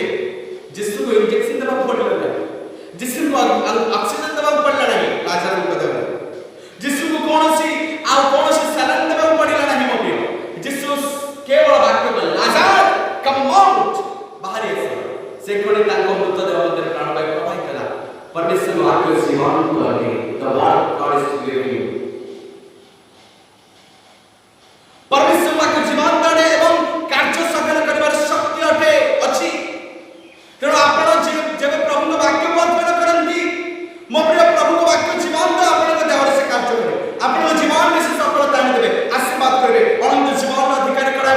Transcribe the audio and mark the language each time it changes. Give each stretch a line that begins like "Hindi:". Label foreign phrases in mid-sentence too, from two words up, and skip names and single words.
Odia: ଯୀଶୁଙ୍କୁ ଇଞ୍ଜେକ୍ସନ ଦେବାକୁ ପଡ଼ିଲା ନାହିଁ, ଯୀଶୁଙ୍କୁ ଅକ୍ସିଜେନ ଦେବାକୁ ପଡ଼ିଲା ନାହିଁ ଲାଜାରଙ୍କ ଦେହରେ, ଯୀଶୁଙ୍କୁ କୌଣସି ସାଲାଇନ୍ ଦେବାକୁ ପଡ଼ିଲା ନାହିଁ ମୋ ପ୍ରିୟ। ଯୀଶୁ କେବଳ ବାକ୍ୟ କଲେ ଲାଜାର
English: come out,
Odia: ବାହାରି ଆସ। ସେ କ୍ଷଣି ତାଙ୍କ ମୃତଦେହ ମଧ୍ୟରେ ପ୍ରାଣବାୟୁ ପ୍ରବାହିତ ହେଲା। ପରମେଶ୍ୱର ବାକ୍ୟ ଜୀବନ୍ତ ଅଟେ।
English: The word of God is living.
Odia: ପରମେଶ୍ୱର ବାକ୍ୟ ଜୀବନ୍ତ ଅଟେ ଏବଂ କାର୍ଯ୍ୟ ସାଧନ କରିବାର ଶକ୍ତି ଅଟେ ଅଛି। ତେଣୁ ଆପଣ ଯେବେ ପ୍ରଭୁଙ୍କ ବାକ୍ୟକୁ ଅଧ୍ୟୟନ କରନ୍ତି ମୋ ପ୍ରିୟ, ପ୍ରଭୁଙ୍କ ବାକ୍ୟ ଜୀବନ୍ତ ଆପଣଙ୍କ ଦେହରେ ସେ କାର୍ଯ୍ୟ କରିବେ। ଆପଣଙ୍କ ଜୀବନରେ ସେ ସଫଳତା ଆଣିଦେବେ, ଆଶୀର୍ବାଦ କରିବେ, ଅନନ୍ତ ଜୀବନର ଅଧିକାରୀ କରାଇବେ।